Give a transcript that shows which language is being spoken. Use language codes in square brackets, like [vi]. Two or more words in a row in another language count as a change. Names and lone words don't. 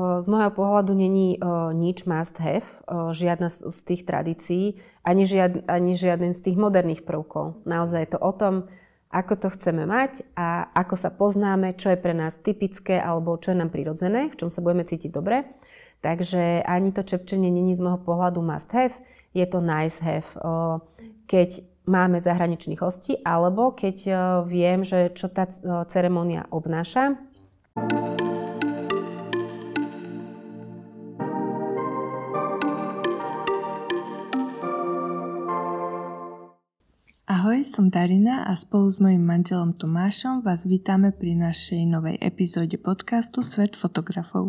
[sk] z môjho pohľadu není nič [en] must have, [sk] žiadna z tých tradícií, ani žiaden z tých moderných prvkov. Naozaj je to o tom, ako to chceme mať a ako sa poznáme, čo je pre nás typické alebo čo je nám prirodzené, v čom sa budeme cítiť dobre. Takže ani to čepčenie není z môjho pohľadu [en] must have, [sk] je to [en] nice have. [sk] Keď máme zahraničných hostí, alebo keď viem, že čo tá ceremónia obnáša. Ahoj, som Darina a spolu s mojím manželom Tomášom vás vítame pri našej novej epizóde podcastu Svet fotografov.